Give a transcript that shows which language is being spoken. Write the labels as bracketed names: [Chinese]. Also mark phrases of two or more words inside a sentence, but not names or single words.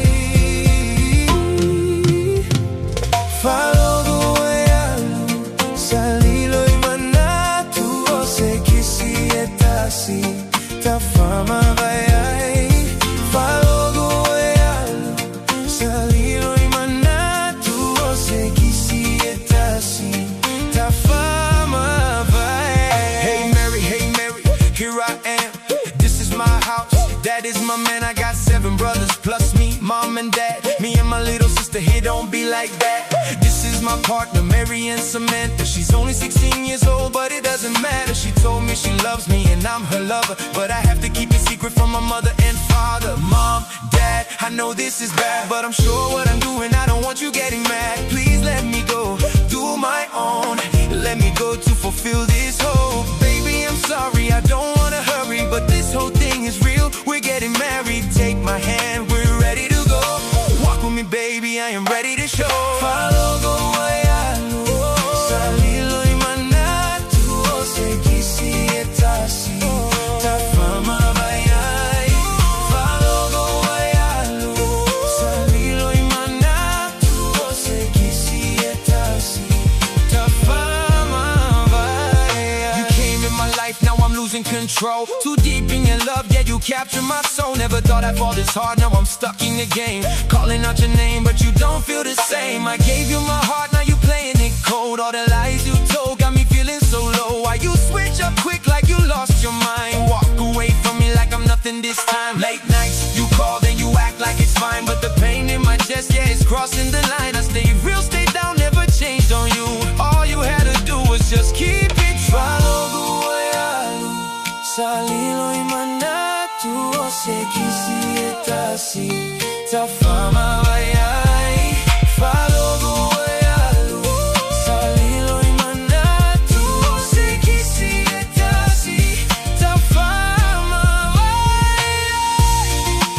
[Samoan] Falogo e alu, salilo i manatu. O se kisi etasi, ta fama vai ai. Falogo e alu, salilo i manatu. O se kisi etasi, ta fama vai. [English] Hey Mary, here I am. This is my house, that is my man. I got 7 brothers plus me, mom and dad. Me and my little sister here don't be like that. This is my partner, Mary and Samantha. She's only 16 years old, but it doesn't matter. She told me she loves me and I'm her lover, but I have to keep it secret from my mother and father. Mom, dad, I know this is bad, but I'm sure what I'm doing, I don't want you getting mad. Please let me go, do my own. Let me go to fulfill this hope. Baby, I'm sorry, I don't wanna hurry, but this whole thing is real. We're getting married, take my hand, we're ready to go. Walk with me, baby, I am ready to show. [Samoan] Falogo e alu, salilo i manatu. O se kisi etasi, ta fama vai ai. Falogo e alu, salilo i manatu. O se kisi etasi, ta fama vai ai. [English] You came in my life, now I'm losing control. Too deep in your love, yeah, you captured my soul. Never thought I'd fall this hard, now I'm stuck in the game. Calling out your name, but you don't feel the same. I gave you my heart, now you playing it cold. All the lies you told got me feeling so low. Why you switch up quick like you lost your mind? Walk away from me like I'm nothing this time. Late nights, you call, then you act like it's fine, but the pain in my chest, yeah, it's crossing the line. I stay real, stay down, never changed on you. All you had to do was just keep it true. [Samoan] Salilo i manatu. O se kisi etasi, ta fama vai ai. Falogo e alu, salilo i manatu. O se kisi etasi, ta fama vai ai.